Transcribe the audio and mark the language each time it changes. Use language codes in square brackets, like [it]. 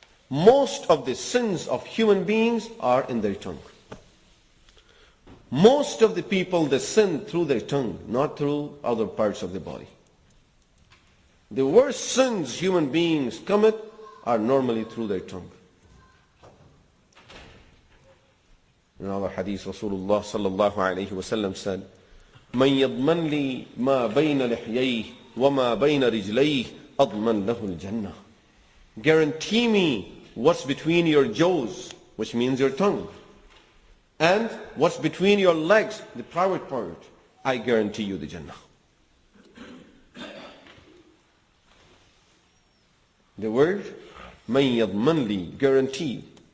[en] Most of the sins of human beings are in their tongue. Most of the people, they sin through their tongue, not through other parts of the body. The worst sins human beings commit are normally through their tongue. In another hadith, Rasulullah sallallahu alayhi wasallam said, [ar] من يضمن لي ما بين لحييه وما بين رجليه أضمن له الجنة. [en] Guarantee me what's between your jaws, which means your tongue, and what's between your legs, the private part. I guarantee you the Jannah. The word, [ar] مَن يَضْمَنْ لِي, [en] guarantee.